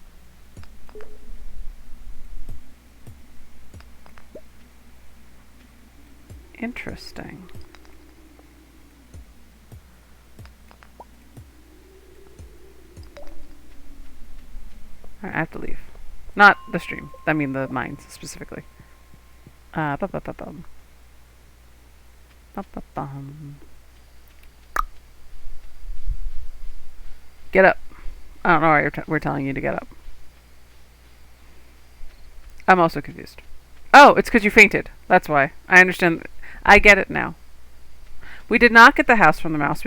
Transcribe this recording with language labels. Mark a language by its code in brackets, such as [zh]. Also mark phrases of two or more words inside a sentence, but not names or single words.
[en] Interesting. Alright, I have to leave. Not the stream. I mean the mines, specifically. Ba-ba-ba-bum. Ba-ba-bum. Get up. I don't know why we're telling you to get up. I'm also confused. Oh, it's because you fainted. That's why. I understand. I get it now. We did not get the house from the mouse.